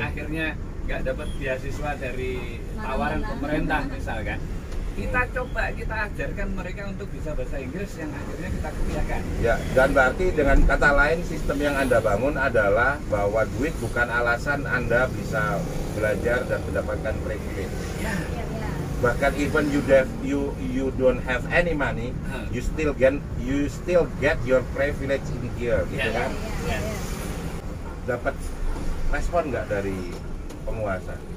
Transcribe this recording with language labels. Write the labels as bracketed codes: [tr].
[id] Akhirnya nggak dapat beasiswa dari tawaran pemerintah misalkan. Kita coba kita ajarkan mereka untuk bisa bahasa Inggris yang akhirnya kita kuliahkan. Ya, dan berarti dengan kata lain sistem yang Anda bangun adalah bahwa duit bukan alasan Anda bisa belajar dan mendapatkan privilege. Ya. Bahkan [en] even you don't have any money, you still get your privilege in here, [id] gitu kan? Dapat respon nggak dari penguasa?